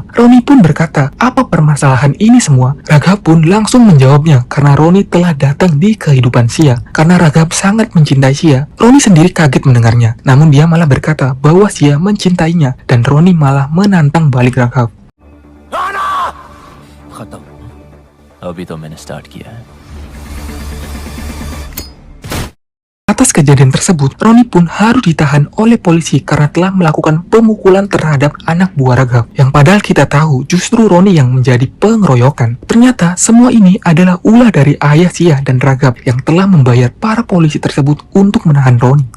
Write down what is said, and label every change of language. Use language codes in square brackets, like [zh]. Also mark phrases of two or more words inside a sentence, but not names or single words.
[id] Roni pun berkata, apa permasalahan ini semua? Raghav pun langsung menjawabnya karena Roni telah datang di kehidupan Sia. Karena Raghav sangat mencintai Sia, Roni sendiri kaget mendengarnya. Namun dia malah berkata bahwa Sia mencintainya dan Roni malah menantang balik Raghav. [hi] खत्म अभी तो मैंने स्टार्ट किया है. [id] Atas kejadian tersebut, Roni pun harus ditahan oleh polisi karena telah melakukan pemukulan terhadap anak buah Raghav. Yang padahal kita tahu justru Roni yang menjadi pengeroyokan. Ternyata semua ini adalah ulah dari ayah Sia dan Raghav yang telah membayar para polisi tersebut untuk menahan Roni.